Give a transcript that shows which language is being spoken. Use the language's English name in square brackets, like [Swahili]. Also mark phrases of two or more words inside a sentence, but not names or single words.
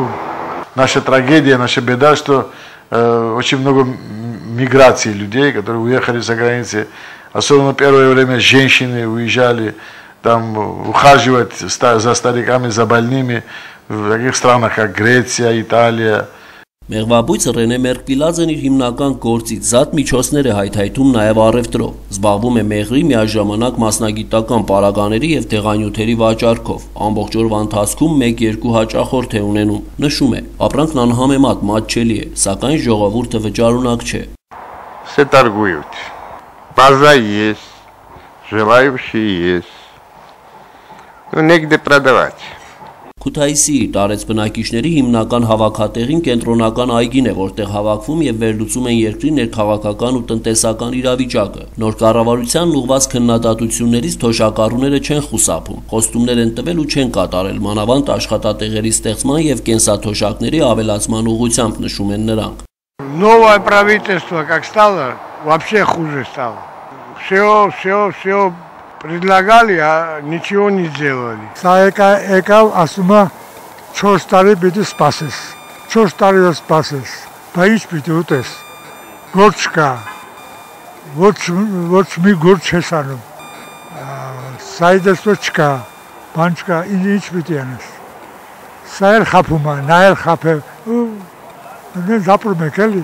[Russian] Наша трагедия, наша беда, что очень много миграции людей, которые уехали за границы. Особенно в первое время женщины уезжали там ухаживать за стариками, за больными в таких странах, как Греция, Италия. [Armenian] Մեղվաբույծը Ռենե Մերկվիլաձեն իր հիմնական գործից զատ միջոցներ է հայթայթում նաև առևտրով, զբաղվում է մեղրի, միաժամանակ մասնագիտական պարագաների և դեղանյութերի վաճառքով, ամբողջ օրվա ընթացքում 1-2 հաճախորդ է ունենում, նշում է, ապրանքն անհամեմատ մատչելի է, սակայն ժողովուրդը վճարունակ չէ։ [Russian] Все торгуют, база есть, желающие есть, но негде продавать. [Armenian] Քութայիսիի տարեց բնակիչների հիմնական հավաքատեղին կենտրոնական այգին է, որտեղ հավաքվում և վերլուծում են երկրի ներքաղաքական ու տնտեսական իրավիճակը։ Նոր կառավարությանն ուղղված քննադատություններից թոշակառուները չեն խուսափում, խոստումներ են տվել ու չեն կատարել, մանավանդ աշխատատեղերի ստեղծման և կենսաթոշակների ավելացման ուղղությամբ, նշում են նրանք։ [Russian] Новое правительство как стало, вообще хуже стало. Все предлагали, а ничего не сделали. [Armenian] Եկավ ասում է 4 տարի պիտի սպասես, 4 տարի որ սպասես, բա ինչ պիտի ուտես, գործ չկա, ոչ մի գործ չես անում, սայդեսո չկա, բան չկա, ինչ պիտի անես, սա էլ խապում է, նա էլ խապ է, նենց ապրում եք էլի։